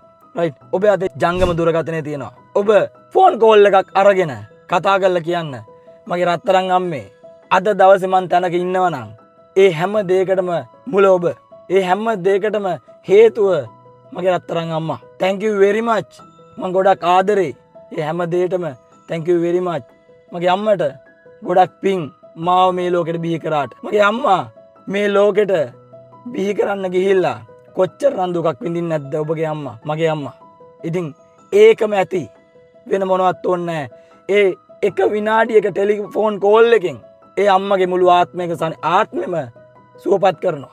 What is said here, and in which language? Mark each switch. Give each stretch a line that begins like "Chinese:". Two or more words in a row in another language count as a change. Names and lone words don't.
Sinhala: රයිට්. ඔබ අතේ ජංගම දුරකථනය තියෙනවා. ඔබ
English: phone call
Sinhala: එකක් අරගෙන කතා කරලා කියන්න මගේ රත්තරන් අම්මේ අද දවසේ මං තැනක ඉන්නවනම් ඒ හැම දෙයකටම මුල ඔබ. ඒ හැම දෙයකටම හේතුව මගේ රත්තරන් අම්මා.
English: thank you very much.
Sinhala: මං ගොඩක් ආදරේ. ඒ හැම දෙයකටම
English: thank you very much.
Sinhala: මගේ අම්මට ගොඩක් පිං මාව මේ ලෝකෙට බිහි කරාට. මගේ අම්මා මේ ලෝකෙට බිහි කරන්න ගිහිල්ලා කොච්චර රන්දුකක් විඳින්නේ නැද්ද ඔබගේ අම්මා, මගේ අම්මා. ඉතින් ඒකම ඇති. වෙන මොනවත් ඕනේ නැහැ. ඒ එක විනාඩියක
English: telephone call
Sinhala: එකෙන් ඒ අම්මගේ මුළු ආත්මෙම සුවපත් කරනවා.